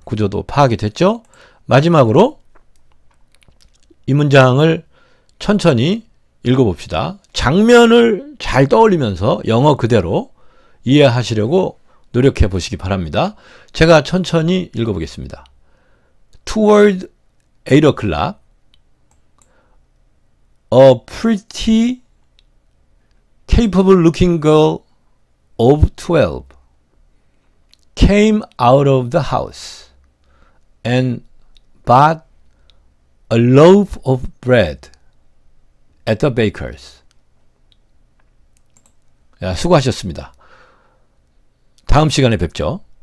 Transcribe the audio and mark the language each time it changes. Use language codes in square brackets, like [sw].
[ko] 구조도 파악이 됐죠? 마지막으로 이 문장을 천천히 읽어봅시다. 장면을 잘 떠올리면서 영어 그대로 이해하시려고 노력해 보시기 바랍니다. 제가 천천히 읽어보겠습니다. [en] Toward 8 o'clock, a pretty, capable-looking girl of 12 came out of the house and bought a loaf of bread at the baker's. [ko] 수고하셨습니다. 다음 시간에 뵙죠.